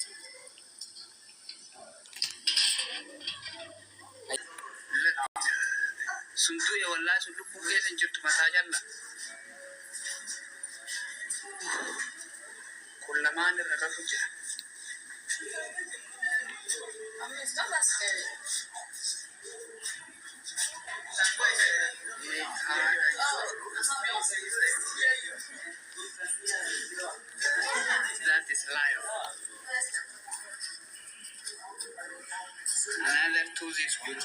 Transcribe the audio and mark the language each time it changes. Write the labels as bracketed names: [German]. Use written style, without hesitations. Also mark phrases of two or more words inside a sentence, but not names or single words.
[Oromo] suntuu ye wallahi sun lubbuu keessan jirtu mataa jalla kun lamaan irra rafu jira [English] It's not that scary. That is life. Another two is beautiful.